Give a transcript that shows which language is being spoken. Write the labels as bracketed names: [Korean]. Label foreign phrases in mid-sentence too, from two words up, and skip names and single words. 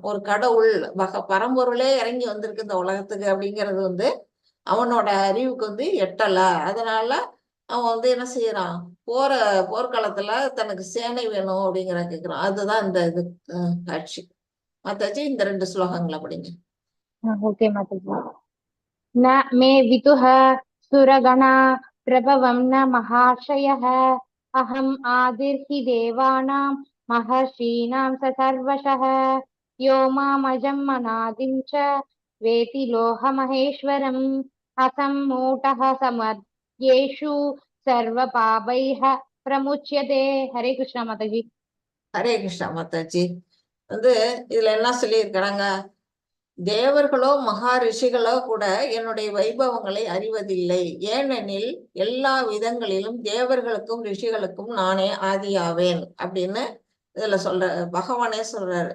[Tamil] ஒரு கடவுள் பரம்பொருளே இறங்கி வந்திருக்கு இந்த உலகத்துக்கு அப்படிங்கிறது வந்து அவனோட அறிவுக்கு வந்து எட்டல. அதனால அவன் வந்து என்ன செய்யறான், போர்க்களத்துல தனக்கு சேனை வேணும் அப்படிங்கிற கேக்குறான். அதுதான் இந்த இது காட்சி. மத்தாச்சு இந்த 2 ஸ்லோகங்களை படிங்க. ஓகே மாதாஜி. [Sanskrit] न मे वितुः सुरगणा प्रभवं न महाशयः अहम् आदिर्हि देवानां महर्षीणां स सर्वशः यो मामजं मनादिं च वेति लोहमहेश्वरम् असम्मूढः समद्येषु सर्वपापैः प्रमुच्यते. [Hindi] हरे कृष्णा माताजी. [Tamil] ஹரே கிருஷ்ணா மாதாஜி. வந்து இதுல என்ன சொல்லியிருக்கிறாங்க, தேவர்களோ மகா ரிஷிகளோ கூட என்னுடைய வைபவங்களை அறிவதில்லை, ஏனெனில் எல்லா விதங்களிலும் தேவர்களுக்கும் ரிஷிகளுக்கும் நானே ஆதியாவேன் அப்படின்னு இதுல பகவானே சொல்றாரு.